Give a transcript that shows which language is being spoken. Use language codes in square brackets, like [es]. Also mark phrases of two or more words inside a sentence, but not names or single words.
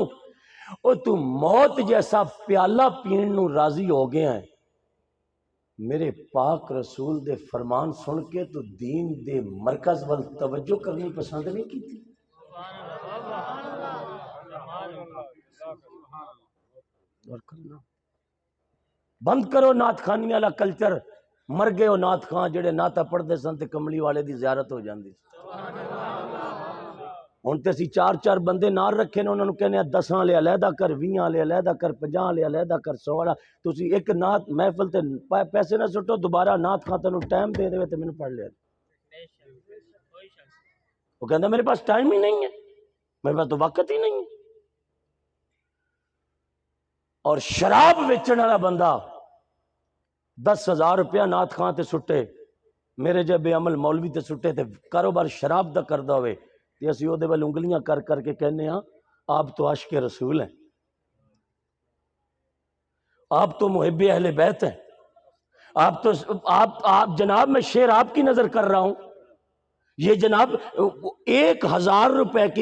[pa] او تو موت جیسا پیالہ پین نو راضی ہو گیا ہے، میرے پاک رسول دے فرمان سن کے تو دین دے مرکز وال توجہ کرنی پسند نہیں کی تھی۔ بند کرو نعت خانی والا کلچر، مر گئے ہو نعت خان جڑے نعتاں پڑھدے سن تے کملی والے دی زیارت ہو جاندی، ہن تے اسی 4 بندے نال رکھے نے، انہاں نوں کہنے 10 والے علیحدہ کر، 20 والے علیحدہ کر، 50 والے علیحدہ کر، 100 والا، تسی ایک نعت محفل تے پیسے نہ سٹو، دوبارہ نعت خان تینوں ٹائم دے دے تے مینوں پڑھ لیا، وہ کہندا [ur] میرے پاس ٹائم ہی نہیں ہے، میرے پاس تو وقت ہی نہیں ہے۔ [pa] اور شراب بیچن والا بندہ 10,000 روپیہ نعت خان تے سٹے، میرے جے بے عمل مولوی تے سٹے تے کاروبار شراب دا کردا ہوئے تے اسی او دے ول انگلیاں کر کر کے کہنے ہاں [ur] آپ تو عاشق رسول ہیں، آپ تو محب اہل بیت ہیں، آپ جناب میں شعر آپ کی نظر کر رہا ہوں، یہ جناب 1,000 روپے کی